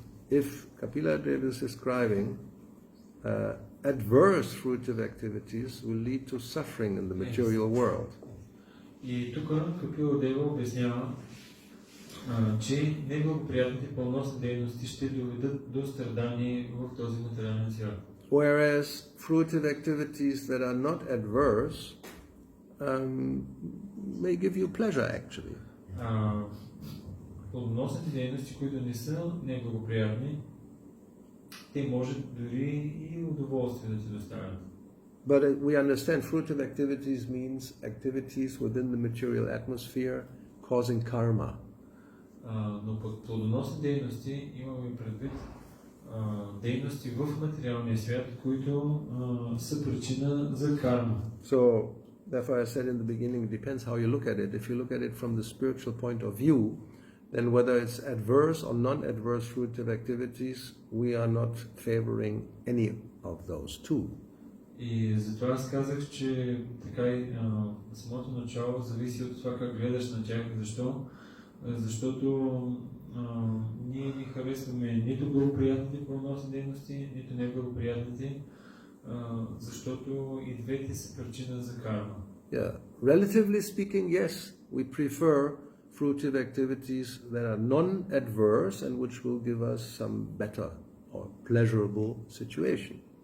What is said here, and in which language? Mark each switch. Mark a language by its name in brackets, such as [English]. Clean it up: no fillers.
[English] If Kapila Dev is describing adverse fruitive activities will lead to suffering in the material world. [Bulgarian] И тук Капила Дева обяснява, че неблагоприятните плодоносни дейности ще доведат до страдание в този материален свят. [English] Whereas fruitive activities that are not adverse may give you pleasure actually. [Bulgarian] Плодоносните дейности, които не са неблагоприятни, те може дори и удоволствие да се доставят. [English] But we understand fruitive activities means activities within the material atmosphere causing karma. [Bulgarian] Но под плодоносни дейности имаме предвид дейности в материалния свят, които са причина за карма. [English] So, therefore I said in the beginning, it depends how you look at it. If you look at it from the spiritual point of view, then whether it's adverse or non-adverse fruitive activities, we are not favoring any of those two. [Bulgarian] И затова аз казах, че така и самото начало зависи от това как гледаш на тях. Защо? Защото ние не харесваме нито благоприятните плодоносни дейности, нито неблагоприятните, защото и двете са причина за карма. [English] Yeah, relatively speaking, yes, we prefer fruitive activities that are non-adverse and which will give us some better or pleasurable situation.